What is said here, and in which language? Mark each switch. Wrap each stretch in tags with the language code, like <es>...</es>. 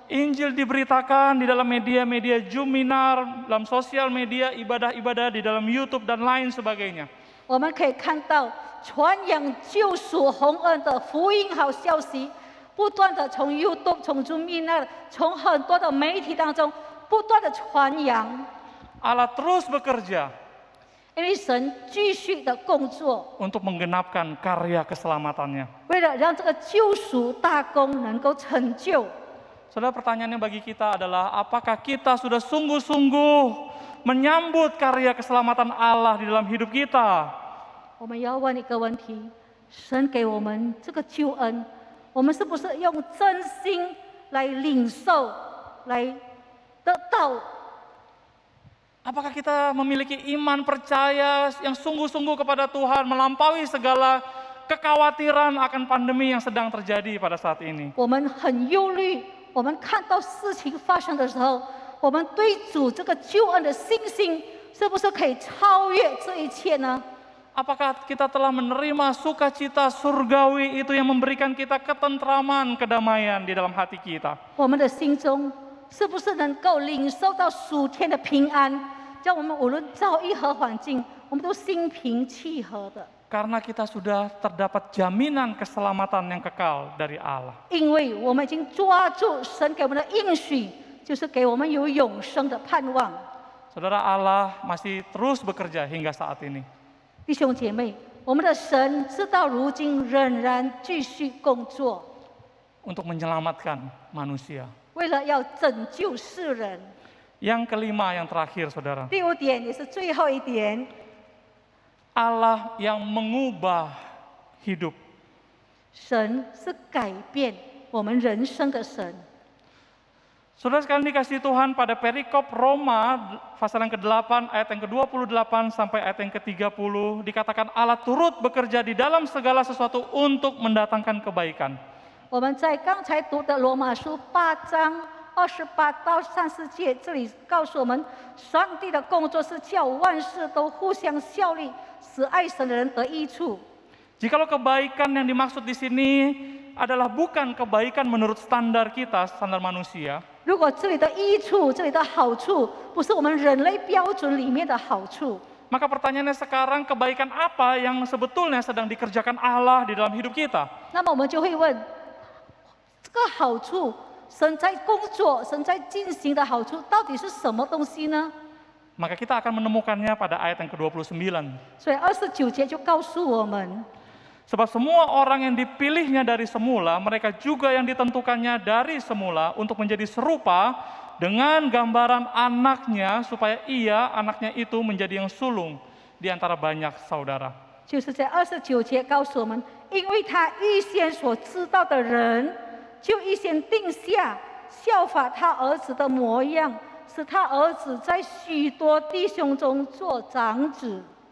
<id>Injil diberitakan di dalam media-media Juminar, dalam sosial media, ibadah-ibadah di dalam YouTube dan lain sebagainya.</id> <zh>我们可以看到传扬救赎洪恩的福音好消息，不断的从 YouTube、从 Zoom In、从很多的媒体当中不断的传扬。</zh> <id>Allah terus bekerja</id> <zh>因为神继续的工作，</zh> <id>untuk menggenapkan karya keselamatannya.</id> <zh>为了让这个救赎大功能够成就。</zh> <id>Saudara, pertanyaannya bagi kita adalah apakah kita sudah sungguh-sungguh menyambut karya keselamatan Allah di dalam hidup kita?</id> <zh>我们要问一个问题：神给我们这个救恩，我们是不是用真心来领受，来得到？</zh> <id>Apakah kita memiliki iman percaya yang sungguh-sungguh kepada Tuhan melampaui segala kekhawatiran akan pandemi yang sedang terjadi pada saat ini?</id> <zh>我们很忧虑，我们看到事情发生的时候，我们对主这个救恩的信心，是不是可以超越这一切呢？</zh> <id>Apakah kita telah menerima sukacita surgawi itu yang memberikan kita ketentraman, kedamaian di dalam hati kita?</id> <zh>我们的心中是不是能够领受到属天的平安，让我们无论遭遇何环境，我们都心平气和的？</zh> <id>Karena kita sudah terdapat jaminan keselamatan yang kekal dari Allah.</id> <zh>因为我们已经抓住神给我们的应许，就是给我们有永生的盼望。</zh> <id>Saudara, Allah masih terus bekerja hingga saat ini.</id> <zh>弟兄姐妹，我们的神直到如今仍然继续工作，</zh> <id>Untuk menyelamatkan manusia.</id> <zh>为了要拯救世人。</zh> <id>Yang kelima, yang terakhir, saudara.</id> <zh>第五点也是最后一点，</zh> <id>Allah yang mengubah hidup.</id> <zh>神是改变我们人生的神。</zh> <id>Saudara sekalian dikasih Tuhan, pada perikop Roma pasal yang ke-8 ayat yang ke-28 sampai ayat yang ke-30 dikatakan Allah turut bekerja di dalam segala sesuatu untuk mendatangkan kebaikan.</id> <zh>我们在刚才读的罗马书8章28到34节，这里告诉我们，上帝的工作是叫万事都互相效力，使爱神的人得益处。</zh> <id>Jikalau kebaikan yang dimaksud di sini adalah bukan kebaikan menurut standar kita, standar manusia,</id> <zh>如果这里的益处、这里的好处，不是我们人类标准里面的好处，</zh> <id>maka pertanyaannya sekarang kebaikan apa yang sebetulnya sedang dikerjakan Allah di dalam hidup kita?</id> <zh>那么我们就会问，这个好处，神在工作、神在进行的好处，到底是什么东西呢？</zh> <id>Maka kita akan menemukannya pada ayat yang ke-29.</id> <zh>所以29节就告诉我们，</zh> <id>Sebab semua orang yang dipilihnya dari semula, mereka juga yang ditentukannya dari semula untuk menjadi serupa dengan gambaran anaknya, supaya ia, anaknya itu menjadi yang sulung di antara banyak saudara.</id> <zh>就是在29节告诉我们，因为他预先所知道的人，就预先定下效法他儿子的模样，使他儿子在许多弟兄中做长子。</zh>